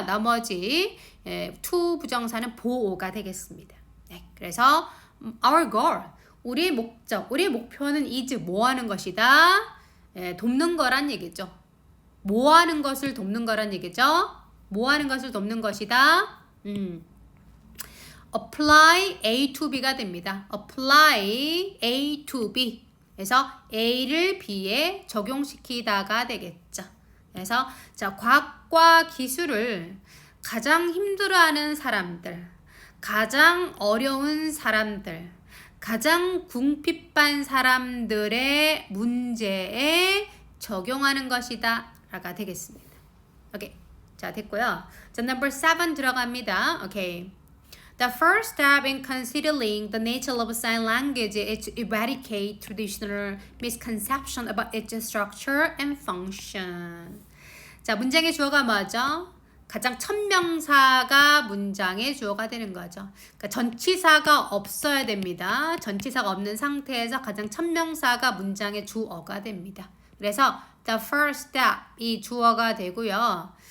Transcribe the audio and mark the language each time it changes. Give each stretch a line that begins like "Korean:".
Korean: 나머지 to 부정사는 보어가 되겠습니다. 네, 그래서
English: our goal,
Korean: 우리의 목적, 우리의 목표는 is 뭐 하는 것이다? 돕는 거란 얘기죠. 뭐 하는 것을 돕는 거란 얘기죠. 뭐 하는 것을 돕는 것이다?
English: apply A to B가
Korean: 됩니다.
English: apply A to B.
Korean: 그래서 A를 B에 적용시키다가 되겠죠. 그래서 자, 과학과 기술을 가장 힘들어하는 사람들, 가장 어려운 사람들, 가장 궁핍한 사람들의 문제에 적용하는 것이다 라가 되겠습니다. 오케이. 자, 됐고요. 자, number 7 들어갑니다. 오케이.
English: The first step in considering the nature of sign language is to eradicate traditional misconception about its structure and function.
Korean: 자, 문장의 주어가 뭐죠? 가장 첫 명사가 문장의 주어가 되는 거죠. 그러니까 전치사가 없어야 됩니다. 전치사가 없는 상태에서 가장 첫 명사가 문장의 주어가 됩니다. 그래서
English: the first step
Korean: 이 주어가 되고요.